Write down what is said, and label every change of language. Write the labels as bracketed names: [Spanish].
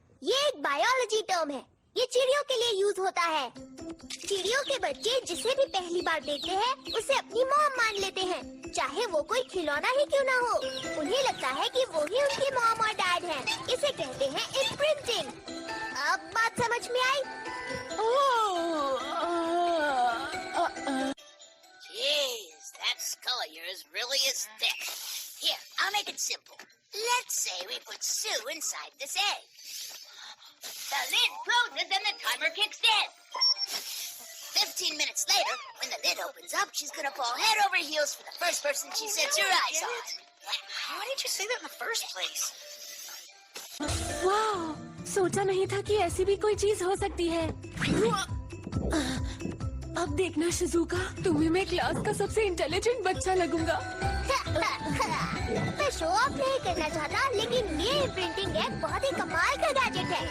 [Hindi] ये एक biology term है। ये चिड़ियों के लिए यूज होता है। चिड़ियों के बच्चे जिसे भी पहली बार देखते हैं उसे अपनी मॉम मान लेते हैं, चाहे वो कोई खिलौना ही क्यों ना हो। उन्हें लगता है कि वो ही उनकी मॉम और डैड हैं। इसे कहते हैं इम्प्रिंटिंग। अब बात समझ में आई? [English] Jeez, that skull of yours really is thick. Here, I'll make it simple. Let's say we put Sue inside this egg. The lid closes and the timer kicks in. 15 minutes later, when the lid opens up, she's gonna fall head over heels for the first person she sets her eyes on. Why did you say that in the first place? [Hindi] वाह, सोचा नहीं था कि ऐसी भी कोई चीज हो सकती है। अब देखना शिजुका, तुम्हें मैं क्लास का सबसे इंटेलिजेंट बच्चा लगूंगा। मैं शो ऑफ नहीं करना चाहता, लेकिन ये प्रिंटिंग एग बहुत ही कमाल का गैजेट है।